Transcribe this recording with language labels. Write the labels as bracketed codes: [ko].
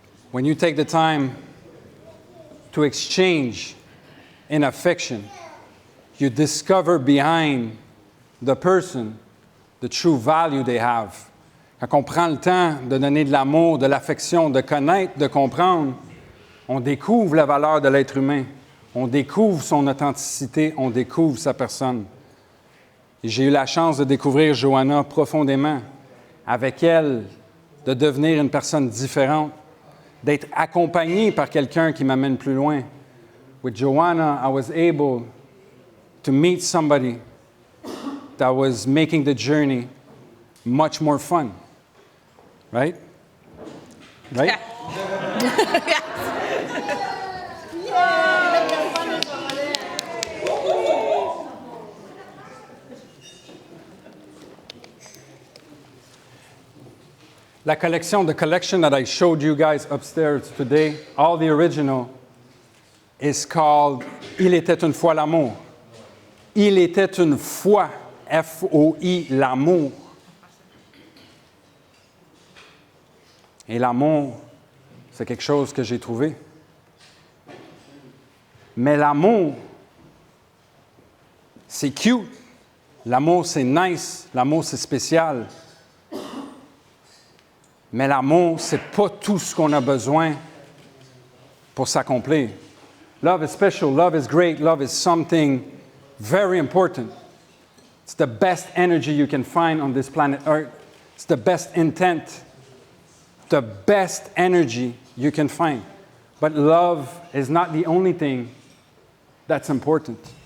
[en] When you take the time to exchange in affection, you discover behind the person the true value they have. [fr] Quand on prend le temps de donner de l'amour, de l'affection, de connaître, de comprendre, on découvre la valeur de l'être humain. On découvre son authenticité, on découvre sa personne. Et j'ai eu la chance de découvrir Joanna profondément. Avec elle, de devenir une personne différente, d'être accompagné par quelqu'un qui m'amène plus loin. [en] With Joanna, I was able to meet somebody that was making the journey much more fun. Right? Right? [fr] La collection, [en] the collection that I showed you guys upstairs today, all the original, is called Il était une fois l'amour. [fr] Il était une fois, F-O-I, l'amour. Et l'amour, c'est quelque chose que j'ai trouvé. Mais l'amour, c'est cute. L'amour, c'est nice. L'amour, c'est spécial. Mais l'amour, c'est pas tout ce qu'on a besoin pour s'accomplir. [en] Love is special, love is great, love is something very important. It's the best energy you can find on this planet Earth. It's the best intent, the best energy you can find. But love is not the only thing that's important.